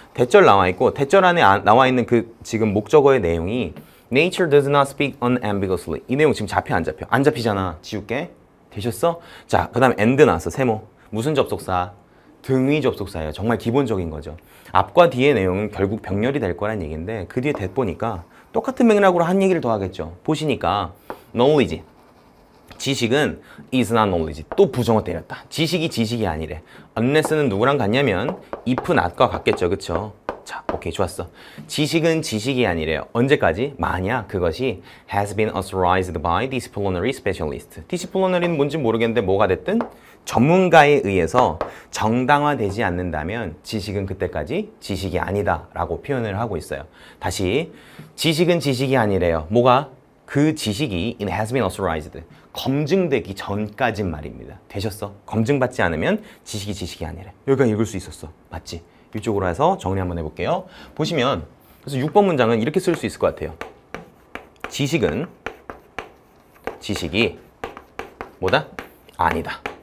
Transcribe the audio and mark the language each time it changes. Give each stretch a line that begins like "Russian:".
Korean: 대절 나와 있고 대절 안에 나와 있는 그 지금 목적어의 내용이
English: Nature does not speak unambiguously.
Korean: 이 내용 지금 잡혀 안 잡혀? 안 잡히잖아. 지울게. 되셨어? 자, 그 다음에 and 나왔어. 세모. 무슨 접속사? 등위 접속사예요. 정말 기본적인 거죠. 앞과 뒤의 내용은 결국 병렬이 될 거란 얘기인데 그 뒤에 대 보니까 똑같은 맥락으로 한 얘기를 더 하겠죠. 보시니까
English: knowledge,
Korean: 지식은
English: is not knowledge.
Korean: 또 부정어 때렸다. 지식이 아니래. unless는 누구랑 같냐면 if not과 같겠죠. 그쵸? 자, 오케이, 좋았어. 지식은 지식이 아니래요. 언제까지? 만약 그것이
English: has been authorized by disciplinary specialist.
Korean: disciplinary는 뭔지 모르겠는데 뭐가 됐든 전문가에 의해서 정당화되지 않는다면 지식은 그때까지 지식이 아니다 라고 표현을 하고 있어요. 다시 지식은 지식이 아니래요. 뭐가? 그 지식이
English: it has been authorized.
Korean: 검증되기 전까진 말입니다. 되셨어? 검증받지 않으면 지식이 지식이 아니래. 여기까지 읽을 수 있었어. 맞지? 이쪽으로 해서 정리 한번 해볼게요. 보시면 그래서 6번 문장은 이렇게 쓸 수 있을 것 같아요. 지식은 지식이 뭐다? 아니다.